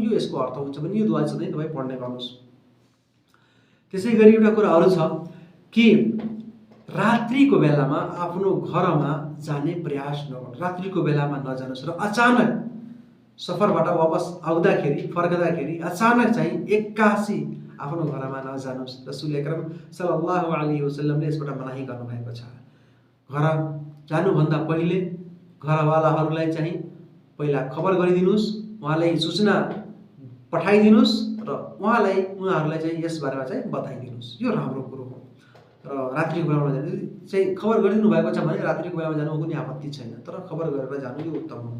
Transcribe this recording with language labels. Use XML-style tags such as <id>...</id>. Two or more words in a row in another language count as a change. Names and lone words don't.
<ne>यो यसको अर्थ हुन्छ भने यो दुआ सधैँ तपाईँ पढ्ने गर्नुहोस्। त्यसै गरी एउटा कुरा अरू छ कि रात्रिको बेलामा आफ्नो घरमा जाने प्रयास नगर्नु, रात्रिको बेलामा नजानुहोस्, र अचानक सफरबाट वापस आउँदाखेरि, फर्कँदाखेरि अचानक चाहिँ एक्कासी आफ्नो घरमा नजानुहोस्। रसूल अकरम</ne> <ar>صلى الله عليه وسلم</ar> <ne>यसबाट मनाही गर्नुभएको छ। घर जानुभन्दा पहिले घरवालाहरूलाई चाहिँ पहिला खबर गरिदिनुहोस्, उहाँलाई सूचना पठाइदिनुहोस्, र उहाँहरूलाई चाहिँ यसबारेमा चाहिँ बताइदिनुहोस्। यो राम्रो कुरो हो। र रात्रिको बेलामा जानु चाहिँ खबर गरिदिनु भएको छ भने रात्रिको बेलामा जानु कुनै आपत्ति छैन, तर खबर गरेर जानु यो उत्तम हो।</ne>